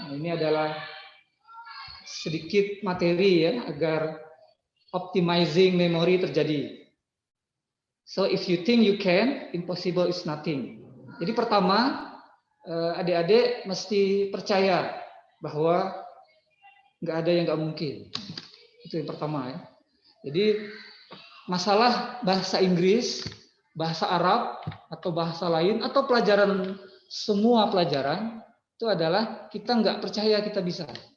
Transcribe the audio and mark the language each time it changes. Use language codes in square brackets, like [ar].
[id] Ini adalah sedikit materi ya agar [en] optimizing memory [id] terjadi. [en] So if you think you can, impossible is nothing. [id] Jadi pertama, adik-adik mesti percaya bahwa nggak ada yang nggak mungkin. Itu yang pertama ya. Jadi masalah bahasa Inggris, bahasa Arab atau bahasa lain atau pelajaran semua pelajaran itu adalah kita nggak percaya kita bisa.